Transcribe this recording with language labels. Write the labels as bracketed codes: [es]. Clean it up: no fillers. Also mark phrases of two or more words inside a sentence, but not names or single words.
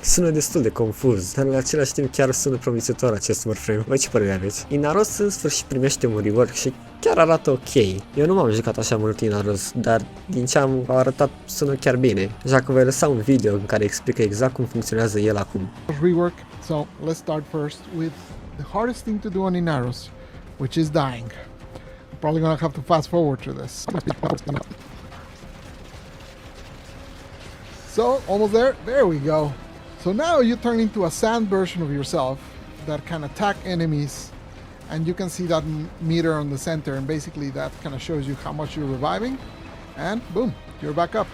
[ro] Sună destul de confuz, dar în același timp chiar sună promițător acest Warframe. Voi ce părere aveți? Inaros în sfârșit primește un rework și chiar arată ok. Eu nu m-am jucat așa mult Inaros, dar din ce am arătat sună chiar bine. Așa că voi lăsa un video în care explică exact cum funcționează el acum. Rework. [en] So let's start first with the hardest thing to do on Inaros, which is dying. I'm probably gonna have to fast forward to this. So almost there. There we go. So now you turn into a sand version of yourself that can attack enemies, and you can see that meter on the center, and basically that kind of shows you how much you're reviving, and boom, you're back up.